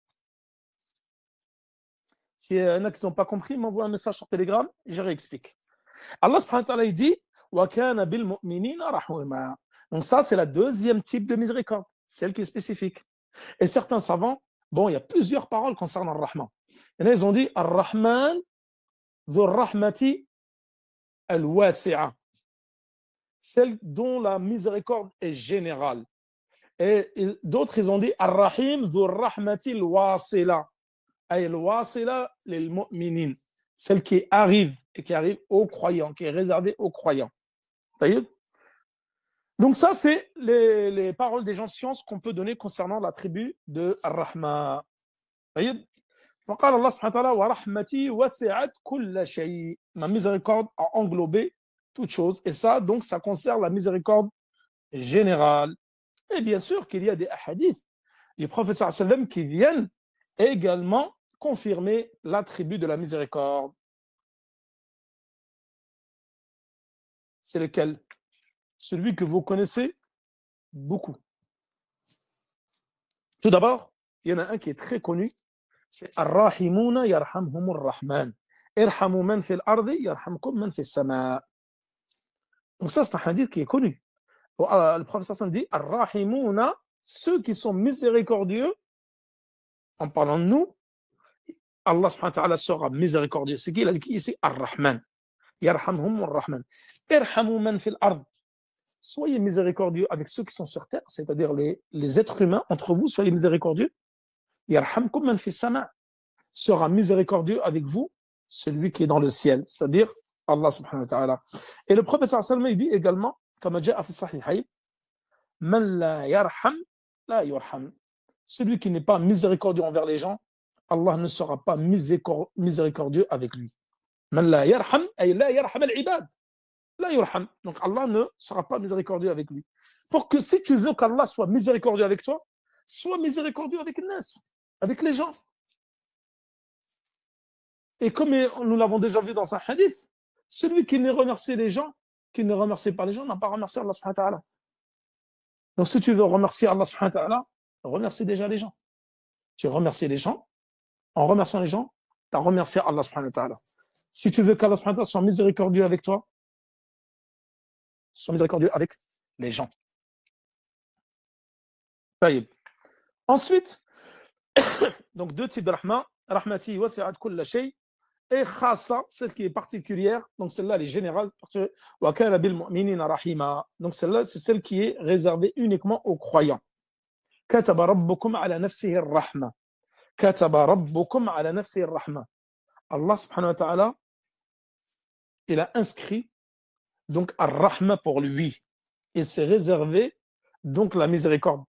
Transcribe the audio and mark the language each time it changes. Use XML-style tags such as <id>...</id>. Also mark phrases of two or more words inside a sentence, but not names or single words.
<fr>S'il y en a qui n'ont pas compris, m'envoie un message sur Telegram et je réexplique.</fr> <ar>الله سبحانه وتعالى,</ar> <fr>il dit donc ça, c'est la deuxième type de miséricorde, celle qui est spécifique. Et certains savants, bon, il y a plusieurs paroles concernant Ar-Rahman. Et là, ils ont dit</fr> <ar>الرحمن ذو الرحمة الواسعة,</ar> <fr>celle dont la miséricorde est générale. Et d'autres, ils ont dit</fr> <ar>الرحيم ذو الرحمة الواصلة الواصلة للمؤمنين,</ar> <fr>celle qui arrive et qui arrive aux croyants, qui est réservée aux croyants. Donc ça, c'est les paroles des gens de science qu'on peut donner concernant l'attribut de Ar-Rahma.</fr> <ar>فقال الله سبحانه وتعالى ورحمتي وسعت كل شيء.</ar> <fr>Ma miséricorde a englobé toute chose. Et ça, donc, ça concerne la miséricorde générale. Et bien sûr qu'il y a des hadiths du prophète</fr> <ar>صلى الله عليه وسلم</ar> <fr>qui viennent également confirmer l'attribut de la miséricorde. C'est lequel? Celui que vous connaissez beaucoup. Tout d'abord, il y en a un qui est très connu, c'est</fr> <ar>الراحمون يرحمهم الرحمن. ارحموا من في الأرض يرحمكم من في السماء.</ar> <fr>Donc ça, c'est un hadith qui est connu. Le prophète</fr> <ar>صلى الله عليه وسلم</ar> <fr>dit Ar-Rahimuna, ceux qui sont miséricordieux, en parlant de nous,</fr> <ar>الله سبحانه وتعالى</ar> <fr>sera miséricordieux. C'est qui? Il a dit ici Ar-Rahman.</fr> <ar>يرحمهم الرحمن. ارحموا من في الأرض.</ar> <fr>Soyez miséricordieux avec ceux qui sont sur terre, c'est-à-dire les êtres humains entre vous, soyez miséricordieux.</fr> <ar>يرحمكم من في السماء.</ar> <fr>Sera miséricordieux avec vous, celui qui est dans le ciel, c'est-à-dire</fr> <ar>الله سبحانه وتعالى.</ar> <fr>Et le prophète</fr> <ar>صلى الله عليه وسلم,</ar> <fr>il dit également, comme</fr> <ar>جاء في الصحيحين من لا يرحم لا يرحم.</ar> <fr>Celui qui n'est pas miséricordieux envers les gens, Allah ne sera pas miséricordieux avec lui.</fr> <ar>من لا يرحم أي لا يرحم العباد. لا يرحم.</ar> <fr>Donc Allah ne sera pas miséricordieux avec lui. Pour que si tu veux qu'Allah soit miséricordieux avec toi, sois miséricordieux avec les nas, avec les gens. Et comme nous l'avons déjà vu dans un hadith, celui qui ne remercie les gens, qui ne remercie pas les gens, n'a pas remercié</fr> <ar>الله سبحانه وتعالى.</ar> <fr>Donc si tu veux remercier</fr> <ar>الله سبحانه وتعالى,</ar> <fr>remercie déjà les gens. Tu remercies les gens, en remerciant les gens, tu as remercié</fr> <ar>الله سبحانه وتعالى.</ar> <fr>Si tu veux qu'</fr> <ar>الله سبحانه وتعالى</ar> <fr>soit miséricordieux avec toi, sois miséricordieux avec les gens. Ensuite, donc deux types de rahma,</fr> <ar>رحمتي وسعت كل شيء,</ar> <fr>et khassa, celle qui est particulière, donc celle-là elle est générale,</fr> <ar>وكان بالمؤمنين رحيما,</ar> <fr>donc celle-là c'est celle qui est réservée uniquement aux croyants.</fr> <ar>كتب ربكم على نفسه الرحمة. كتب ربكم على نفسه الرحمة. الله سبحانه وتعالى,</ar> <fr>il a inscrit donc ar-rahma pour lui. Il s'est réservé donc la miséricorde.</fr>